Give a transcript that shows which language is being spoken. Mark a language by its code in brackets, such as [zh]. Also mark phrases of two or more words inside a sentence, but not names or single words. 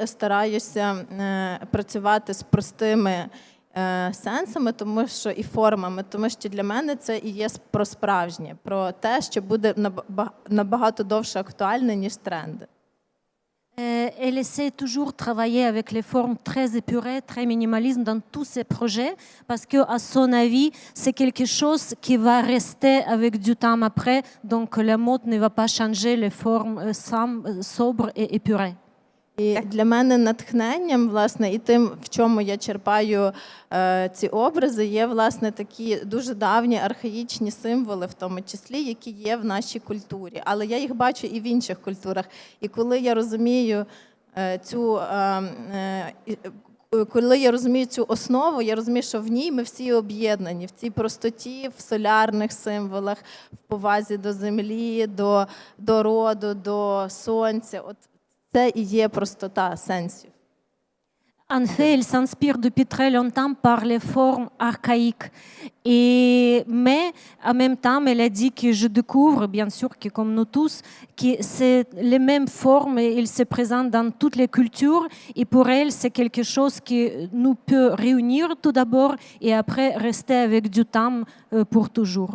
[uk] стараюся працювати з простими сенсами, тому що і формами, тому що для мене це і є про справжнє, про те, що буде набагато довше актуальне, ніж тренди. [fr] Elle essaie toujours de travailler avec les formes très épurées, très minimalistes dans tous ses projets, parce qu'à son avis, c'est quelque chose qui va rester avec du temps après, donc la mode ne va pas changer les formes sobres et épurées. [uk] І для мене натхненням, власне, і тим, в чому я черпаю ці образи, є, власне, такі дуже давні архаїчні символи, в тому числі, які є в нашій культурі. Але я їх бачу і в інших культурах. І коли я розумію цю основу, я розумію, що в ній ми всі об'єднані, в цій простоті, в солярних символах, в повазі до землі, до роду, до сонця. От це і є простота сенсів. [fr] En fait, elle s'inspire depuis très longtemps par les formes archaïques. Mais en même temps, elle a dit que je découvre, bien sûr, que comme nous tous, que c'est les mêmes formes et ils se présentent dans toutes les cultures. Et pour elle, c'est quelque chose qui nous peut réunir tout d'abord et après rester avec du temps pour toujours.